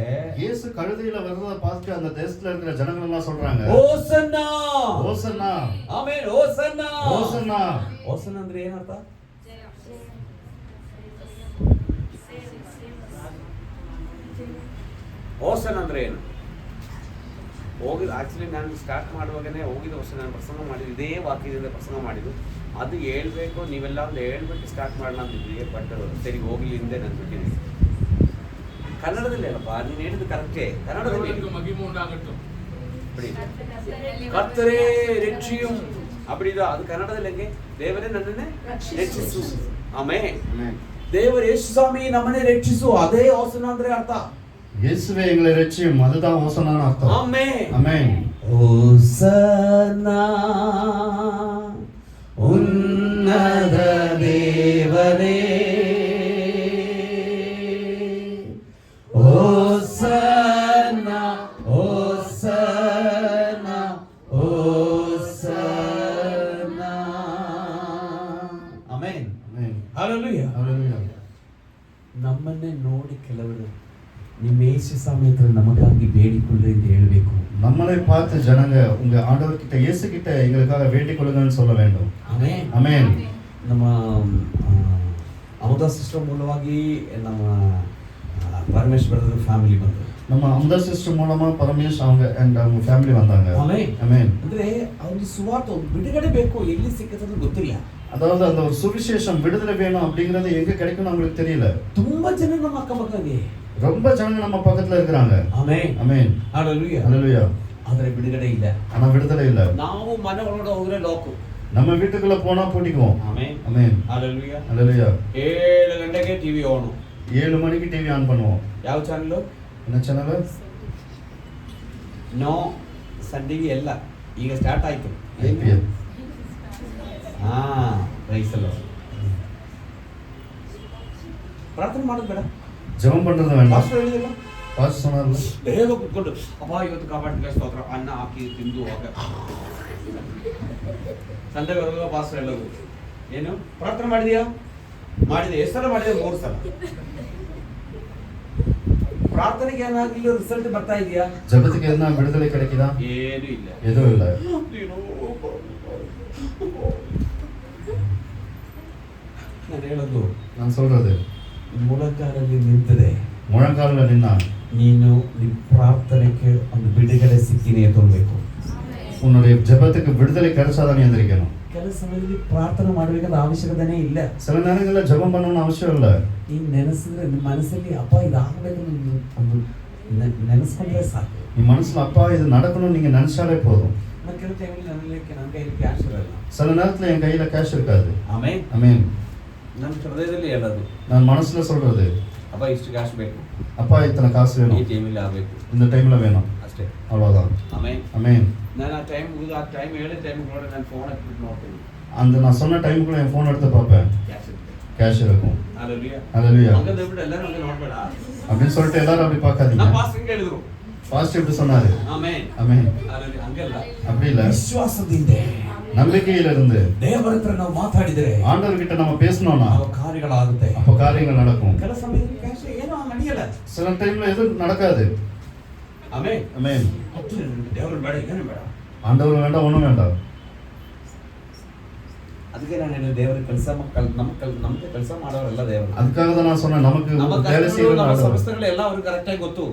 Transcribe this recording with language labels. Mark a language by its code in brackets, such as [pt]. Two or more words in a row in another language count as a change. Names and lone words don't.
[ta] இயேசு கழுதையில வர்றத பார்த்து அந்த தேசத்துல இருக்கிற ஜனங்கள் எல்லாம் சொல்றாங்க, [kn] ಹೋಸನ್ನ [ta] ஹோசன்னா, [kn] ಆಮೇಲೆ ಹೋಸನ್ನ. [ta] ஹோசன்னா. [kn] ಹೋಸನ್ನ ಅಂದ್ರೆ ಏನರ್ಥ? ಹೋಸನ್ನ ಅಂದ್ರೆ ಏನು? ಹೋಗಿದ್ದು ಆಕ್ಚುಲಿ ನಾನು ಸ್ಟಾರ್ಟ್ ಮಾಡುವಾಗನೇ ಹೋಗಿದ್ದ ವರ್ಷ ನಾನು ಪ್ರಸಂಗ ಮಾಡಿದ್ದು ಇದೇ ವಾಕ್ಯದಿಂದ ಪ್ರಸಂಗ ಮಾಡಿದ್ದು. ಅದು ಹೇಳ್ಬೇಕು, ನೀವೆಲ್ಲ ಒಂದು ಹೇಳ್ಬಿಟ್ಟು ಸ್ಟಾರ್ಟ್ ಮಾಡೋಣ ಅಂತಿದ್ವಿ, ಬಟ್ ಸರಿ ಹೋಗ್ಲಿ ಹಿಂದೆ ನಾನು ಬಿಟ್ಟಿದ್ದೀನಿ. ಕನ್ನಡದಲ್ಲಿ ಅಲ್ಲಪ್ಪ ನೀನು ಹೇಳಿದ್ದು ಕರೆಕ್ಟೇ, ಕನ್ನಡದಲ್ಲಿ [ta] கர்த்தரே ரட்சியும் அப்படித [kn] ಅದು ಕನ್ನಡದಲ್ಲಿ ಹೆಂಗೆ? ದೇವರೇ ನನ್ನನ್ನೇ ರಕ್ಷಿಸು. ಆಮೆನ್. ದೇವರ ಯೇಸು ಸ್ವಾಮಿ ನಮ್ಮನ್ನೇ ರಕ್ಷಿಸು, ಅದೇ ಹೋಸನ್ನ ಅಂದ್ರೆ ಅರ್ಥ. [ta] இயேசுவே எங்களை ரட்சியும், அதுதான் ஹோசன்னான்னு அர்த்தம். ஆமென். ஆமென். ஹோசன்னா உன்னத தேவனே, ஹோசன்னா ஹோசன்னா ஹோசன்னா. [kn] ಆಮೆನ್. [ta] ஆமென். [kn] ಹalleluya. [ta] ஹalleluya. [kn] ನಮ್ಮನ್ನೇ ನೋಡಿ ಕೆಲವರು ನಿಮ್ಮ ಯೇಸು ಸಮಯದಲ್ಲಿ ನಮಗಾಗಿ ಬೇಡಿಕೊಳ್ಳಿ ಅಂತ ಹೇಳಬೇಕು. [ta] நம்மளை பார்த்து ஜனங்க உங்க ஆண்டவர்கிட்ட இயேசு கிட்ட எங்களுக்காக வேண்டிக் கொள்ளுங்கன்னு சொல்ல வேண்டும். [kn] ಆಮೆನ್. [ta] ஆமென். [kn] ನಮ್ಮ ಅಮೃತ ಸಿಸ್ಟರ್ ಮೂಲವಾಗಿ ನಮ್ಮ ಪರಮೇಶ್ ಬ್ರದರ್ ಫ್ಯಾಮಿಲಿ ಬಂದರು. [ta] நம்ம அமுதா சிஸ்டர் மூலமா பரமேஷ் அவங்க அவங்க ஃபேமிலி வந்தாங்க. [kn] ಆಮೆನ್. [ta] ஆமென். [kn] ಅಂದ್ರೆ ಒಂದು ಸುವಾರ್ತೆ ಒಂದು ಬಿಡುಗಡೆ ಬೇಕು, ಎಲ್ಲಿ ಸಿಕ್ಕುತ್ತದೆ ಗೊತ್ತಿಲ್ಲ. [ta] அதாவது அந்த ஒரு சுவிசேஷம் விடுதலை வேணும் அப்படிங்கறது எங்க கிடைக்கும்னு அவங்களுக்கு தெரியல. [kn] ತುಂಬಾ ಜನ ನಮ್ಮ ಅಕ್ಕಪಕ್ಕಗೆ [ta] ரொம்ப ஜனங்க நம்ம பக்கத்துல இருக்காங்க. [kn] ಆಮೆನ್. [ta] ஆமென். [kn] ಹalleluya. [ta] ஹalleluya. [kn] ಆದರೆ ಬಿಡುಗಡೆ ಇಲ್ಲ. [ta] ஆனா விடுதலை இல்ல. [kn] ನಾವು ಮನೆ ಒಳಗಡೆ ಹೋದ್ರೆ ಲಾಕ್. [ta] நம்ம வீட்டுக்குள்ள போனா பூட்டிக்குவோம். [kn] ಆಮೆನ್. [ta] ஆமென். [kn] ಹalleluya. [ta] ஹalleluya. [kn] 7 ಗಂಟೆಗೆ [en] TV on. [ta] 7 மணிக்கு [en] TV on [ta] பண்ணுவோம். [kn] ಯಾವ ಚಾನೆಲ್? [ta] என்ன சேனல்? [kn] ನೋ ಸನ್ ಟಿವಿ ಎಲ್ಲ ಈಗ ಸ್ಟಾರ್ಟ್ ಆಯ್ತು. IPL. ಪ್ರೈಸ್ ಅಲ್ಲ. ಪ್ರಾರ್ಥನೆ ಮಾಡೋದು ಬೇಡ, [ta] ஜெபம் பண்றது வேண்டாம். [kn] ಪಾಸ್ಟರ್ ಹೇಳಿದಿಲ್ಲ, [ta] பாஸ்டர் சொன்னார்ல. [kn] ಬೇಗ ಕುತ್ಕೊಂಡು ಅಪ್ಪ ಇವತ್ತು ಕಾಪಾಡಿದ ಸ್ತೋತ್ರ, ಅನ್ನ ಹಾಕಿ ತಿಂದು ಹೋಗ ಸಂಡೆ ಬರುವಾಗ ಪಾಸ್ಟರ್ ಹೇಳೋದು ಏನು ಪ್ರಾರ್ಥನೆ ಮಾಡಿದ್ಯಾ? ಮಾಡಿದೆ. ಎಷ್ಟು ಸಲ ಮಾಡಿದೆ? 3 ಸಲ. ಪ್ರಾರ್ಥನೆಗೆ ಏನಾಗಲಿಲ್ಲ, ರಿಸಲ್ಟ್ ಬರ್ತಾ ಇದೆಯಾ? [ta] ஜெபத்துக்கு எதுனா விடுதலை கிடைக்குதா? [kn] ಏನು ಇಲ್ಲ. [ta] எதுவும் இல்ல. [kn] ನಾನು ಹೇಳೋದು, [ta] நான் சொல்றது [kn] ಮುಳಗಾಲಲ್ಲಿ ನಿಂತಿದೆ, [ta] முழங்கால்ல நின்னா [kn] ನೀನು ನಿಮ್ಮ ಪ್ರಾರ್ಥನೆಗೆ ಒಂದು ಬಿಡುಗಡೆ ಸಿಕ್ಕಿನಿ ತೋರ್ಬೇಕು. [ta] உன்னுடைய ஜெபத்துக்கு விடுதலை கிடைச்சாதான் எந்திரிக்கணும். [kn] ಕೆಲವು ಸಮಯದಲ್ಲಿ ಪ್ರಾರ್ಥನೆ ಮಾಡಬೇಕಾದ ಅವಶ್ಯಕತೆನೇ ಇಲ್ಲ. [ta] சில நேரங்கள்ல ஜெபம் பண்ணணும்னு அவசியம் இல்ல. [kn] ನೀನು ನೆನೆಸಿದ್ರೆ ನಿಮ್ಮ ಮನಸ್ಸಲ್ಲಿ ಅಪ್ಪ ಇದಾಗಬೇಕು ಒಂದು ನೆನೆಸ್ಕೊಂಡ್ರೆ ಸಾಕು. [ta] நீ மனசுல அப்பா இது நடக்கணும்னு நீங்க நினைச்சாலே போதும். [kn] ನಾನು ಕೆಲವು ಟೈಮಲ್ಲಿ ನನ್ನ ಕೈಯಲ್ಲಿ ಕ್ಯಾಶ್ ಇರಲ್ಲ. [ta] சில நேரத்துல என் கையில கேஷ் இருக்காது. [kn] ಆಮೇಲೆ [ta] ஆமென். [kn] ನನ್ನ ಹೃದಯದಲ್ಲಿ ಹೇಳೋದು, [ta] நான் மனசுல சொல்றது [kn] ಅಪ್ಪ ಇಷ್ಟು ಕ್ಯಾಶ್ ಬೇಕು, [ta] அப்பா இத்தனை காசு [kn] ಈ [ta] வேணும், [kn] ಟೈಮಲ್ಲಿ ಆಗಬೇಕು, [ta] இந்த டைம்ல வேணும், [kn] ಅಷ್ಟೇ. [ta] அவ்வளவுதான். [kn] ಆಮೇಲೆ [ta] ஆமென். [kn] ನಾನು ಆ ಟೈಮ್ ಮುಗಿದು ಆ ಟೈಮ್ ಹೇಳಿದ ಟೈಮ್ ನೋಡಿ ನಾನು ಫೋನ್ ಹಾಕ್ಬಿಟ್ಟು ನೋಡ್ತೀನಿ, [ta] அந்த நான் சொன்ன டைமுக்குள்ள என் ஃபோன் எடுத்து பார்ப்பேன், [kn] ಕ್ಯಾಶ್ ಇರುತ್ತೆ. [ta] கேஷ் இருக்கும். [kn] ಹalleluya. [ta] ஹalleluya. [kn] ಹಂಗಂದ್ರೆ ಬಿಟ್ಟು ಎಲ್ಲರೂ ಹಂಗೆ ನೋಡ್ಬೇಡ [ta] அப்படின்னு சொல்லிட்டு எல்லாரும் அப்படி பார்க்காதீங்க. [kn] ನಮ್ಮ ಪಾಸ್ಟರ್ ಹಿಂಗೆ ಹೇಳಿದ್ರು. [ta] பாஸ்ட் எப்படி சொன்னாரு? [kn] ಆಮೆನ್. [ta] ஆமென். [kn] ಹalleluya. ಹಂಗಲ್ಲ, [ta] அப்படி இல்ல. [kn] ವಿಶ್ವಾಸದಿಂದ [ta] நம்பிக்கையில இருந்து [kn] ದೇವರ ಹತ್ರ ನಾವು ಮಾತಾಡಿದ್ರೆ [ta] ஆண்டவர்கிட்ட நம்ம பேசணும்னா [kn] ಅವ ಕಾರ್ಯಗಳಾಗುತ್ತೆ. [ta] அப்ப காரியங்கள் நடக்கும். [kn] ಕೆಲ ಸಮಯದಲ್ಲಿ ಕ್ಯಾಶ್ ಏನೋ ನಡೆಯಲ್ಲ. [ta] சில டைம்ல எதுவும் நடக்காது. [kn] ಆಮೆನ್. [ta] ஆமென். [kn] ದೇವರು ಬೇಡ, ಏನು ಬೇಡ. [ta] ஆண்டவர் வேண்டாம், ஒண்ணும் வேண்டாம். [kn] ಅದಕ್ಕೆ ನಾನು ಹೇಳಿದೆ, ದೇವರ ಕೆಲಸ ನಮಗೆ ಕೆಲಸ ಮಾಡೋರೆಲ್ಲ ದೇವರು. [ta] அதுக்காக தான் நான் சொன்னேன், நமக்கு [kn] ನಮ್ಮ [ta] வேலை [kn] ಕರ್ತವ್ಯಗಳು, [ta] செய்யற [kn] ನಮ್ಮ [ta] ஆண்டவர். [kn] ಸಮಸ್ಯೆಗಳೆಲ್ಲ ಅವ್ರಿಗೆ ಕರೆಕ್ಟ್ ಆಗಿ ಗೊತ್ತು.